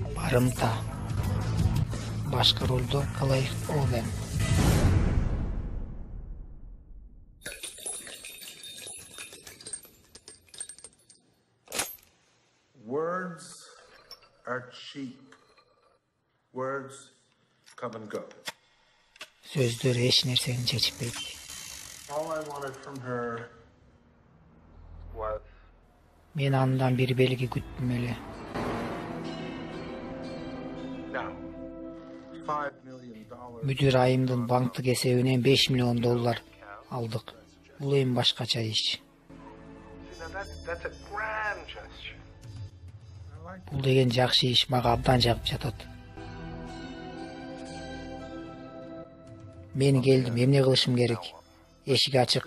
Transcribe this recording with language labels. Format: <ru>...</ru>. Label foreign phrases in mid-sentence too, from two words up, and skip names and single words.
<ky>Кырымта. Башкы ролдо Клайв Оуэн.</ky> <en>Words are cheap. Words come and go.</en> <ky>Сөздөр эч нерсени чечпейт.</ky> <en>All I wanted from her was</en> <ky>Мен андан бир белги күттүм эле.</ky> <en>now $5 million.</en> <ky>Мүдүр айымдын банктык эсебинен $5 миллион алдык. Бул эми башкача иш.</ky> <en>That's a grand gesture.</en> <ky>Бул деген жакшы иш, мага абдан жагып жатат. Мен келдим, эмне кылышым керек? Эшик ачык.</ky>